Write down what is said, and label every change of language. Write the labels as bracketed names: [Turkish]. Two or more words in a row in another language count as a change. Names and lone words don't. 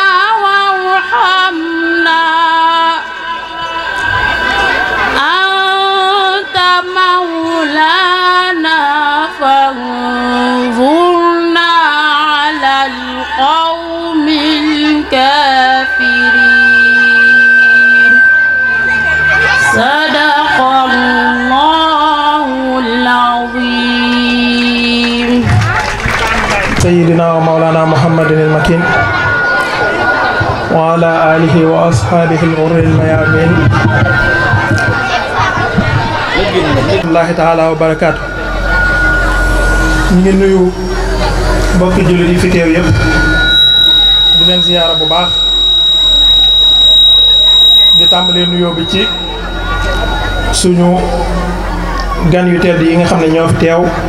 [Arabic] وارحمنا أنت مولانا فانظرنا على القوم الكافرين صدق الله العظيم سيدنا ومولانا محمد المكين وعلى آله وأصحابه الغر الميامين الله تعالى وبركاته [Wolof] ñu nuyu mbokki jullit yi fi teew yëpp di leen ziyaara bu baax di tàmbalee nuyoo bi ci suñu gan yu tedd yi nga xam ne ñoo fi teew